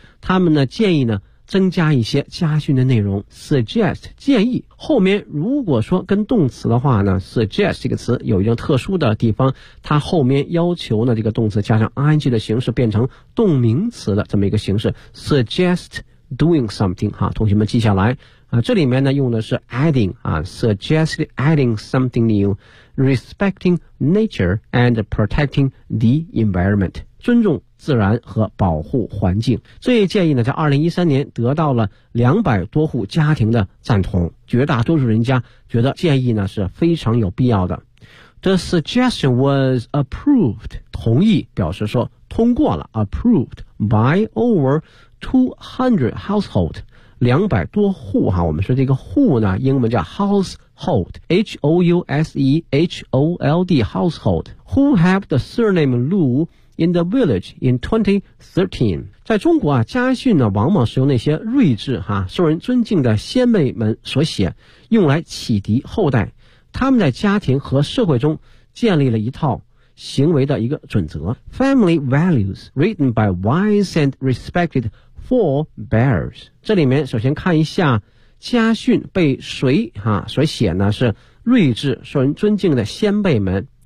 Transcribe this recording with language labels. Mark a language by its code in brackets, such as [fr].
[zh] 他们呢建议呢增加一些家训的内容 suggest 建议，后面如果说跟动词的话呢 suggest 这个词有一种特殊的地方，它后面要求呢这个动词加上 ing 的形式变成动名词的这么一个形式 [en] suggest doing something [zh] 哈，同学们记下来啊，这里面呢用的是 adding 啊 [en] suggest adding something new respecting nature and protecting the environment， [zh] 尊重自然和保护环境。这一建议呢在2013年得到了200多户家庭的赞同，绝大多数人家觉得建议呢是非常有必要的。 [en] The suggestion was approved， [zh] 同意表示说通过了， [en] approved by over 200 household， [zh] 200多户哈，我们说这个户呢英文叫 [en] household， H-O-U-S-E-H-O-L-D household， who have the surname Lu in the village in 2013。 [zh] 在中国啊，家训呢往往是由那些睿智哈受人尊敬的先辈们所写，用来启迪后代，他们在家庭和社会中建立了一套行为的一个准则。 [en] Family values written by wise and respected forebears， [zh] 这里面首先看一下家训被谁哈所写呢，是睿智受人尊敬的先辈们。